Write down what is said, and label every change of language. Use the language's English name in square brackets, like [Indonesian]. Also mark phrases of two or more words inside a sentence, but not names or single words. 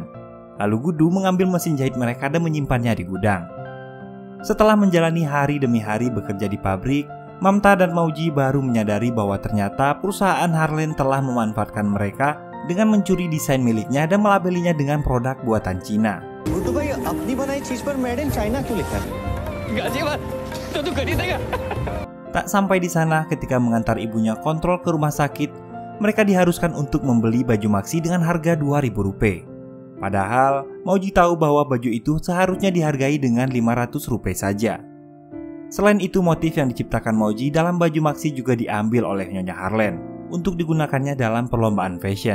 [Indonesian] Lalu Gudu mengambil mesin jahit mereka dan menyimpannya di gudang. Setelah menjalani hari demi hari bekerja di pabrik, Mamta dan Mauji baru menyadari bahwa ternyata perusahaan Harlen telah memanfaatkan mereka dengan mencuri desain miliknya dan melabelinya dengan produk buatan Cina. [Hindi] गुड्डू भाई अपनी बनाई चीज पर [English] made in China [Hindi] क्यों लिखा है? गाजियाबाद तो तू खरीदेगा? [Indonesian] Tak sampai di sana, ketika mengantar ibunya kontrol ke rumah sakit, mereka diharuskan untuk membeli baju maksi dengan harga Rp2.000. Padahal Mauji tahu bahwa baju itu seharusnya dihargai dengan Rp500 saja. Selain itu, motif yang diciptakan Mauji dalam baju maksi juga diambil oleh Nyonya Harlen untuk digunakannya dalam perlombaan fashion.